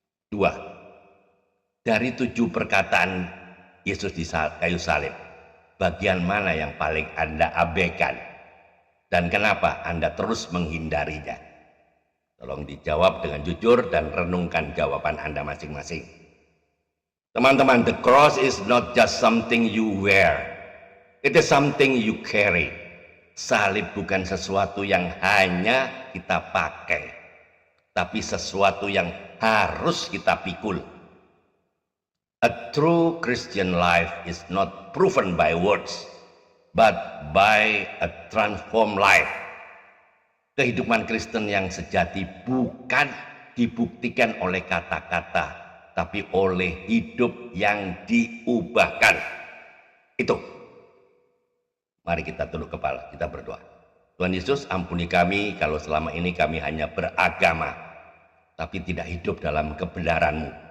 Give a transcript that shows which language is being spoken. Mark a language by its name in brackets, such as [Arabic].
[Indonesian] 2. Dari 7 perkataan Yesus di kayu salib, bagian mana yang paling Anda abaikan? Dan kenapa Anda terus menghindarinya? Tolong dijawab dengan jujur dan renungkan jawaban Anda masing-masing. Teman-teman, [English] the cross is not just something you wear. It is something you carry. [Indonesian] Salib bukan sesuatu yang hanya kita pakai, tapi sesuatu yang harus kita pikul. [English] A true Christian life is not proven by words, but by a transformed life. [Indonesian] Kehidupan Kristen yang sejati bukan dibuktikan oleh kata-kata, tapi oleh hidup yang diubahkan. Itu. Mari kita tunduk kepala, kita berdoa. Tuhan Yesus, ampuni kami kalau selama ini kami hanya beragama, tapi tidak hidup dalam kebenaran-Mu.